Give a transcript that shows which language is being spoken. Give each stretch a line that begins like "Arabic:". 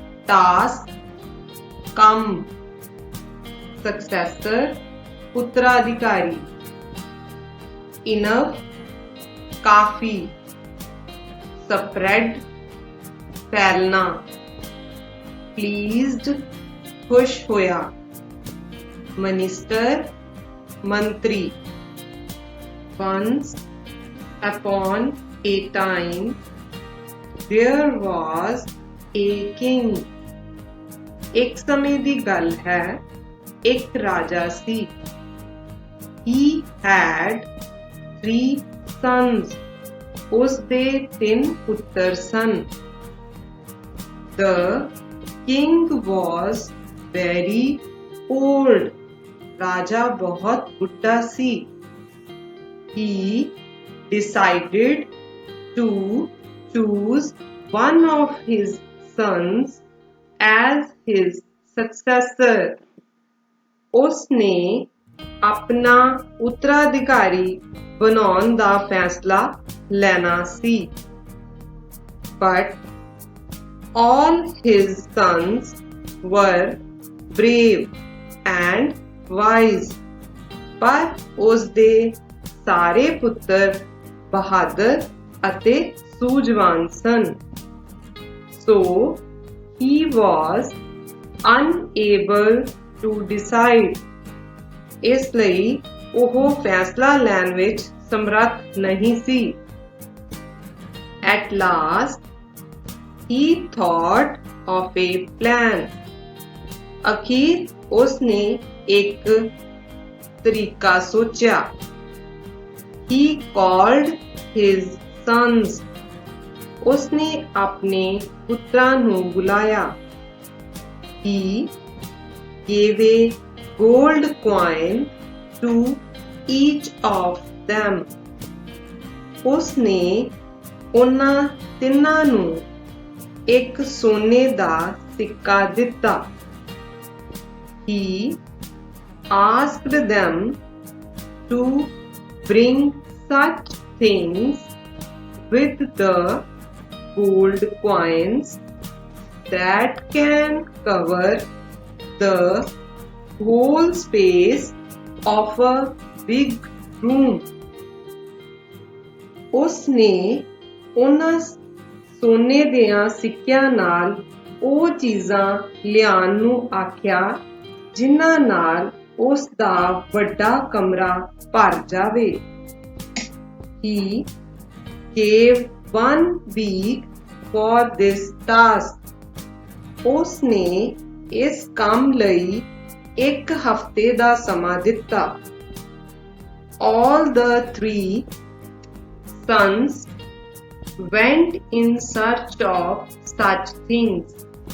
Hindi: task, काम, successor, उत्तराधिकारी, enough, काफी, spread, फैलना, pleased, खुश होया, मिनिस्टर, मंत्री,
English: once upon a time there was a king।
Punjabi: एक समय ਦੀ ਗੱਲ ਹੈ, ਇੱਕ ਰਾਜਾ ਸੀ।
English: He had 3 sons।
Punjabi: ਉਸ ਦੇ 3 ਪੁੱਤਰ ਸਨ।
English: The king was very old।
Punjabi: ਰਾਜਾ ਬਹੁਤ ਬੁੱਢਾ ਸੀ।
English: He decided to choose one of his sons as his successor।
Punjabi: ਉਸਨੇ ਆਪਣਾ ਉੱਤਰਾਧਿਕਾਰੀ ਬਣਾਉਣ ਦਾ ਫੈਸਲਾ ਲੈਣਾ ਸੀ।
English: But all his sons were brave and wise।
Punjabi: ਪਰ ਉਸ ਦੇ ਸਾਰੇ ਪੁੱਤਰ ਬਹਾਦਰ ਅਤੇ ਸੂਝਵਾਨ ਸਨ।
English: So he was unable to decide।
Punjabi: ਇਸ ਲਈ ਉਹ ਫੈਸਲਾ ਲੈਣ ਵਿੱਚ ਸਮਰੱਥ ਨਹੀਂ ਸੀ।
English: At last he thought of a plan।
Punjabi: ਅਖੀਰ ਉਸਨੇ ਇੱਕ ਤਰੀਕਾ ਸੋਚਿਆ।
English: He called his sons।
Punjabi: ਉਸਨੇ ਆਪਣੇ ਪੁੱਤਰਾਂ ਨੂੰ ਬੁਲਾਇਆ।
English: He gave a gold coin to each of them।
Punjabi: ਉਸਨੇ ਉਹਨਾਂ ਤਿੰਨਾਂ ਨੂੰ ਇੱਕ ਸੋਨੇ ਦਾ ਸਿੱਕਾ ਦਿੱਤਾ।
English: He asked them to bring such things with the gold coins that can cover the whole space of a big room।
Punjabi: ਉਸਨੇ ਉਹਨਾਂ ਸੋਨੇ ਦਿਆਂ ਸਿੱਕਿਆਂ ਨਾਲ ਉਹ ਚੀਜ਼ਾਂ ਲਿਆਉਣ ਨੂੰ ਆਖਿਆ ਜਿਨ੍ਹਾਂ ਨਾਲ ਉਸ ਦਾ ਵੱਡਾ ਕਮਰਾ ਭਰ ਜਾਵੇ।
English: He gave 1 week for this task।
Punjabi: ਉਸਨੇ ਇਸ ਕੰਮ ਲਈ 1 ਹਫ਼ਤੇ ਦਾ ਸਮਾਂ ਦਿੱਤਾ।
English: All the 3 sons went in search of such things।